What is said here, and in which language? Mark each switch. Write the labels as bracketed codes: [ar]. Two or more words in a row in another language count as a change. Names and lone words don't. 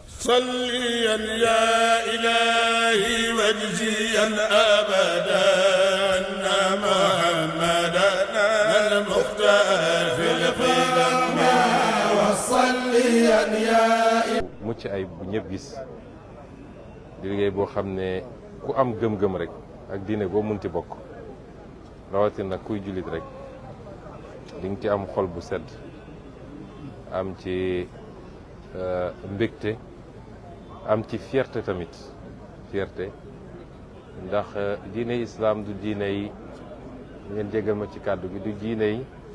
[ar] صليا يا إلهي واجزيا أبدا أن محمدا المختار في القدم وصليا يا [wo] mucc ay bu ñëpp gis di liggéey boo xam ne ku am gëm-gëm rek ak diine boo munti bokk rawatina kuy jullit rek di nga ci am xol bu sedd am ci mbégte am ci fierté tamit fierté ndax diine islam du diine yi ngeen jégal ma ci kàddu gi du diine yi